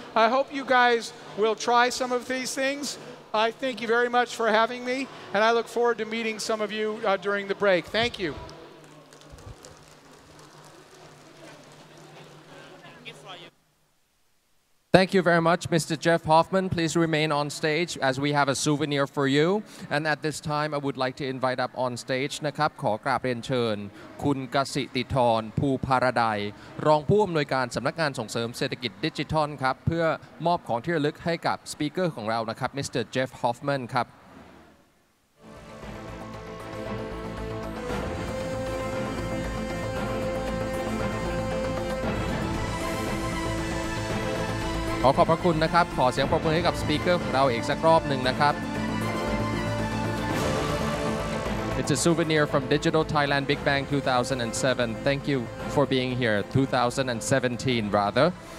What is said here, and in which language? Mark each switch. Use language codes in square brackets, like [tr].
[en] I hope you guys will try some of these things. I thank you very much for having me, and I look forward to meeting some of you during the break. Thank you. Thank you very much, Mr. Jeff Hoffman. Please remain on stage as we have a souvenir for you. And at this time, I would like to invite up on stage [th] นะครับขอกราบเรียนเชิญคุณกสิติธรภูพาราไดรองผู้อำนวยการสำนักงานส่งเสริมเศรษฐกิจดิจิทัลครับเพื่อมอบของที่ระลึกให้กับสปีกเกอร์ของเรานะครับ Mr. Jeff Hoffman ครับขอขอบพระคุณนะครับขอเสียงปรบมือให้กับสปีกเกอร์ของเราอีกสักรอบหนึ่งนะครับ [en] It's a souvenir from Digital Thailand Big Bang 2007. Thank you for being here. 2017 rather.